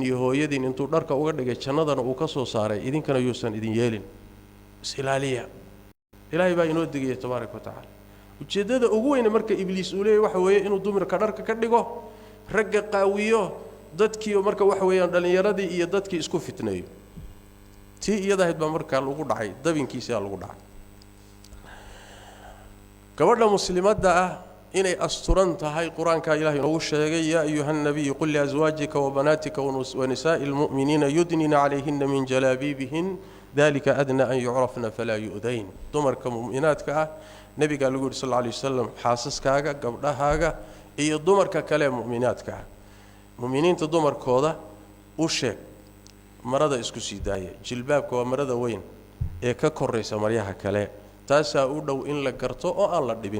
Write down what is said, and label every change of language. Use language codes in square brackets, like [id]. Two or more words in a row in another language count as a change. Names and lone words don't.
[so] iyo hooyadiin intuu dharka uga dhigay jannadana uu ka soo saaray idinkana yuusan idin yeelin islaaliya ilaahay baa inoo digay [ar] تبارك وتعالى [so] ujeedada ugu weyn marka ibliis uu leeyahay waxa weeye inuu dumarka dharka ka dhigo ragga qaawiyo dadkii marka waxa weeyaan dhalinyaradii iyo dadkii isku fitneeyo tii iyadahayd baa marka lagu dhacay dabinkiisa lagu dhacay gabadha muslimadda ah inay asturan tahay quraanka ilaahay inoo sheegay [ar] يا أيها النبي قل لأزواجك وبناتك ونساء المؤمنين يدنين عليهن من جلابيبهن ذلك أدنى أن يعرفن فلا يؤذين [so] dumarka mu'minaadka ah nabiga lagu yiri [ar] صلى الله عليه وسلم [so] xaasaskaaga gabdhahaaga iyo dumarka kale mu'minaadka ah mu'miniinta dumarkooda u sheeg marada isku sii daaya jilbaabka waa marada weyn ee ka koreysa maryaha kale taasaa u dhow in la garto oo aan la dhibin